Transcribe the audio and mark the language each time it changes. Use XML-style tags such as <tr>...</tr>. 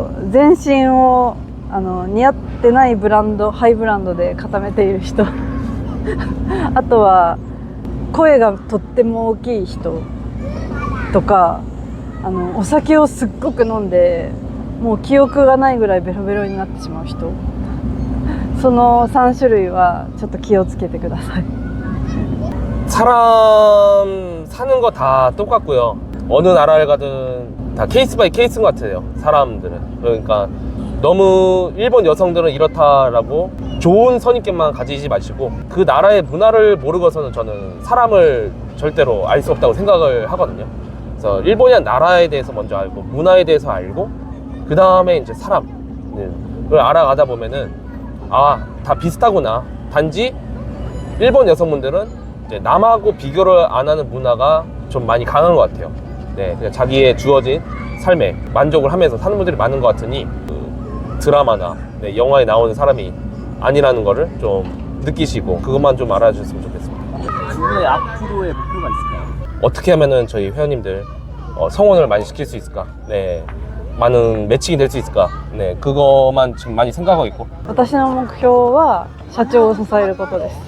<ja>全身を似合ってないブランド、ハイブランドで固めている人あとは声がとっても大きい人とか、お酒をすっごく飲んでもう記憶がないぐらいベロベロになってしまう人、その3種類はちょっと気をつけてください。</ja> <ko>사람 사는 거 다 똑같고요. 어느 나라를 가든 다 케이스 바이 케이스인 것 같아요, 사람들은. 그러니까 너무 일본 여성들은 이렇다라고 좋은 선입견만 가지지 마시고, 그 나라의 문화를 모르고서는 저는 사람을 절대로 알 수 없다고 생각을 하거든요. 그래서 일본이란 나라에 대해서 먼저 알고, 문화에 대해서 알고, 그 다음에 이제 사람을 알아가다 보면은 다 비슷하구나. 단지 일본 여성분들은 이제 남하고 비교를 안 하는 문화가 좀 많이 강한 것 같아요. 네, 그냥 자기의 주어진 삶에 만족을 하면서 사는 분들이 많은 것 같으니 드라마나 영화에 나오는 사람이 아니라는 거를 좀 느끼시고 그것만 좀 알아주셨으면 좋겠습니다. 두 분의 앞으로의 목표가 있을까요? 어떻게 하면은 저희 회원님들 성원을 많이 시킬 수 있을까? 네, 많은 매칭이 될 수 있을까? 네, 그것만 지금 많이 생각하고 있고.</ko> <ja>私の目標は社長を支えることです。</ja>